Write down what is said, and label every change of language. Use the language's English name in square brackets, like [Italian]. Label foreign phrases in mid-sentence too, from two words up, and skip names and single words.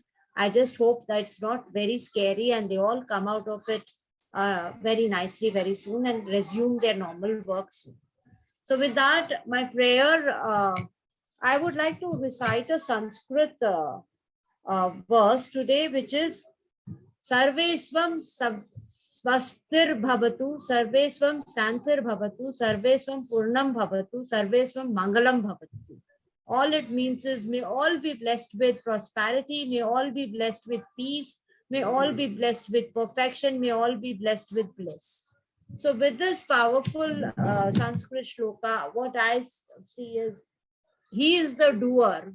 [English] I just hope that it's not very scary and they all come out of it very nicely very soon and resume their normal work soon. So with that, my prayer, I would like to recite a Sanskrit verse today, which is [Sanskrit] Sarvesvam Swastir Bhavatu, Sarvesvam Santir Bhavatu, Sarvesvam Purnam Bhavatu, Sarvesvam Mangalam Bhavatu. [English] All it means is, may all be blessed with prosperity, may all be blessed with peace, may all be blessed with perfection, may all be blessed with bliss. So with this powerful Sanskrit shloka, what I see is, he is the doer.